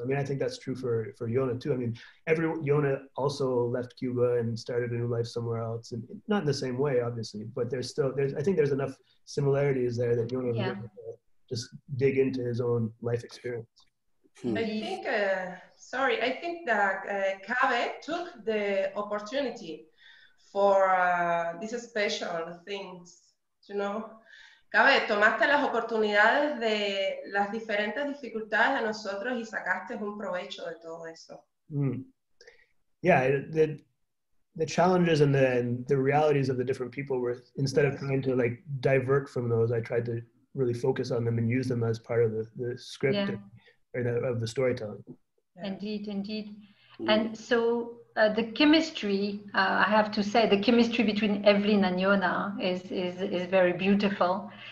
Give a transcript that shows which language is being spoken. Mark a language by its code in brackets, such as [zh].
[en] I mean, I think that's true for Yona too. I mean, Yona also left Cuba and started a new life somewhere else, and not in the same way, obviously, but I think there's enough similarities there that Yona was able to just dig into his own life experience. I think that Kaveh took the opportunity for these special things, you know. [es] Kaveh, tomaste las oportunidades de las diferentes dificultades de nosotros y sacaste un provecho de todo eso. [en] Yeah, the challenges and the realities of the different people were, instead of trying to like divert from those, I tried to really focus on them and use them as part of the script of the storytelling. Indeed. And so the chemistry, I have to say, the chemistry between Evelyn and Yona is very beautiful.